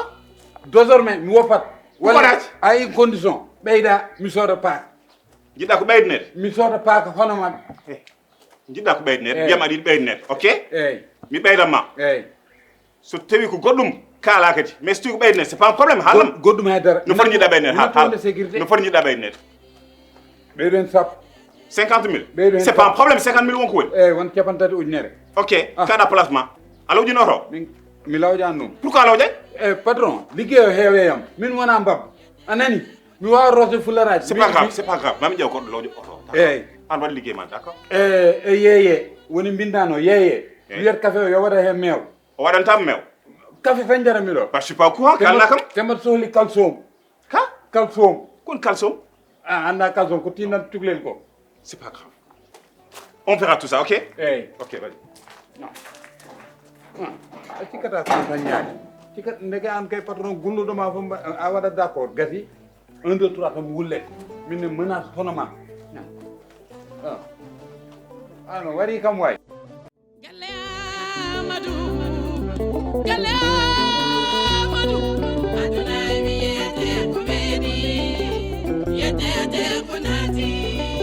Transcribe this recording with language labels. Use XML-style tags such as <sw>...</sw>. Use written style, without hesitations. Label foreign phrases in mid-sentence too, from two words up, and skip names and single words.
<ff>désormais mi woppat Woppaɗaji? ayi condition ɓeyda mi sooda paak Jiɗɗa ko ɓeydnede? mi sooda paak hono maɗa Jiɗɗa ko ɓeydnede? Mbiyam aɗa yiɗi ɓeydnede, ok? eyyi Mi ɓeydanma. eyyi So tawi ko goɗɗum kaala kadi. Mais so tawi ko ɓeydnede,</ff> <fr>c'est pas un problème,</fr> <ff>haalam. goɗɗum haydara No foti jiɗɗa ɓeydnede? wonde sécurité No foti jiɗɗa ɓeydnede? ɓeydo hen sappo 50 000? Ɓeydo hen</ff> <fr>C'est pas un problème,</fr> <ff>50 000 wonko woni. eyyi won capantati ujunere Ok, kaɗa placement. Ala ujunoro? mi lawƴani ɗum Pourquoi ala ujay? patron liggey o heeweyam min wona mbab anani mi wawa rosde fullaraji</ff> <fr>C'est pas grave.</fr> <ff>Mami ƴeew goɗɗo lawƴo oto. eyyi An waɗi liggey ma, d'accord? e yeeye woni mbindano yeeye wiyat café o yo waɗa hen meew O waɗantama meew? café tan jarami ɗo</ff> <fr>Bah, je suis pas au courant,</fr> <ff>kalna kam. temat sohli calcium Ka? calcium Kon calcium? a anda calcium ko tinat cuklel ko</ff> <fr>C'est pas grave. On verra tout ça, ok?</fr> <ff>eyyi</ff> <fr>Ok, vas-y.</fr> <ff>a cikkata kan tan ñaade cikkat ndeke an kay patron gulluɗoma fo a waɗa d' accord gasi 1 2 3 tan wulle min ne menace hono ma ano wari kam way Gallé Amadou Gallé Amadou aduna mi yete ko meɗi yete ko naati</ff>